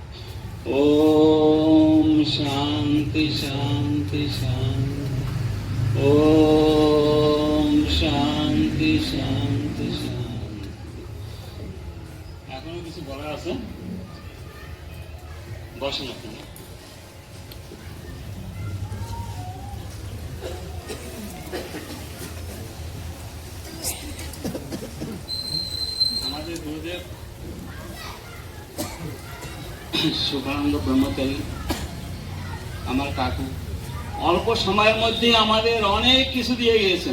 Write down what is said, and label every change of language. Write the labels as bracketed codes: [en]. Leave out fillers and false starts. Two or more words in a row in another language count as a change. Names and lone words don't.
[sa] ओम शांति शांति शांति, ओम शांति शांति शांति। [bn] এখনো কিছু বলার আছে? বসেন আপনারা। আমাদের গুরুদেব সুখানন্দ ব্রহ্মচারী, আমার কাকু, অল্প সময়ের মধ্যে আমাদের অনেক কিছু দিয়ে গিয়েছেন।